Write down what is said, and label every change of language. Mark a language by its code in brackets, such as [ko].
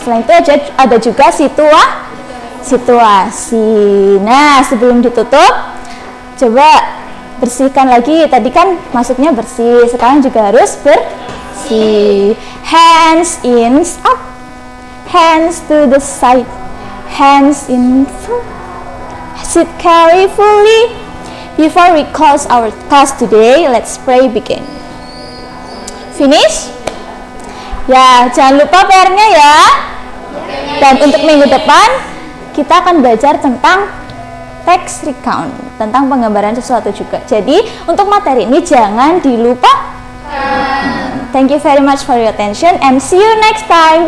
[id] Selain itu ada juga situasi. Nah, sebelum ditutup, coba bersihkan lagi. Tadi kan masuknya bersih, sekarang juga harus bersih. [en] Hands in up, hands to the side, hands in front. Sit carefully. Before we close our class today, let's pray begin. Finish? [id] Ya, jangan lupa PR-nya ya. Dan untuk minggu depan kita akan belajar tentang text recount, tentang penggambaran sesuatu juga. Jadi untuk materi ini jangan dilupa. [en] Thank you very much for your attention and see you next time.